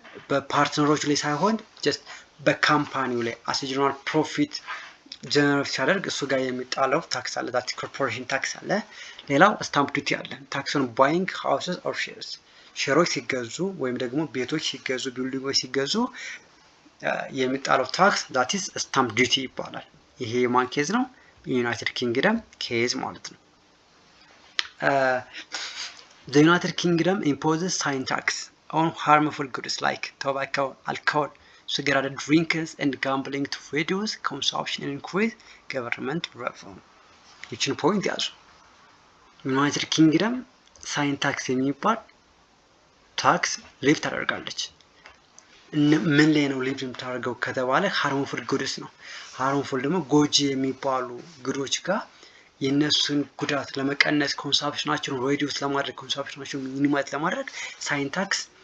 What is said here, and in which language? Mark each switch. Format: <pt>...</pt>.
<am>በፓርትነሮች ላይ ሳይሆን ጀስት በካምፓኒው ላይ አስ ጀነራል ፕሮፊት ጀነሬት ሲያደርግ እሱ ጋር የሚጣለው ታክስ አለ። ዳት ኮርፖሬሽን ታክስ አለ። ሌላው ስታምፕ ዱቲ አለ። ታክስ ኦን ባይንግ ሃውስስ ኦር ሼርስ ሼሮች ሲገዙ ወይም ደግሞ ቤቶች ሲገዙ ቢልዲንጎች ሲገዙ የሚጣለው ታክስ ዳት ኢዝ ስታምፕ ዱቲ ይባላል። ይሄ የማን ኬዝ ነው? ዩናይትድ ኪንግደም ኬዝ ማለት ነው።</am> <en>the United Kingdom imposes sign tax on harmful goods like tobacco, alcohol, cigarette drinkers and gambling to reduce consumption and increase government revenue.</en> <am>ይችን ፖይንት ያዙ። ዩናይትድ ኪንግደም ሳይን ታክስ የሚባል ታክስ ሊቭ ታደርጋለች። ምን ላይ ነው ሊቭ የምታደርገው ከተባለ ሃርምፉል ጉድስ ነው። ሃርምፉል ደግሞ ጎጂ የሚባሉ ጉዶች ጋር የነሱን ጉዳት ለመቀነስ ኮንሳምፕሽናቸውን ሬዲዩስ ለማድረግ ኮንሳምፕሽናቸውን ሚኒማይዝ ለማድረግ ሳይን ታክስ</am>